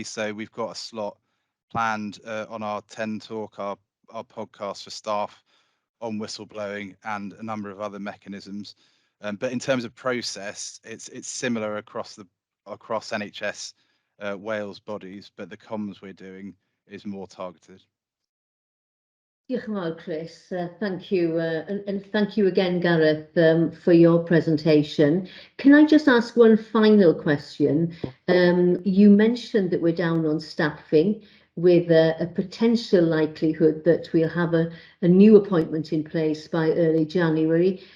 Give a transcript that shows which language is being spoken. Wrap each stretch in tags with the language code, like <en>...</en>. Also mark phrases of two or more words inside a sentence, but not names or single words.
<en>So we've got a slot planned on our 10 Talk, our podcast for staff, on whistleblowing and a number of other mechanisms. But in terms of process, it's similar across NHS Wales bodies, but the comms we're doing is more targeted.</en> <cy>Diolch yn fawr, Chris.</cy> <en>Thank you, and thank you again, Gareth, for your presentation. Can I just ask one final question? You mentioned that we're down on staffing, with a potential likelihood that we'll have a new appointment in place by early January.</en>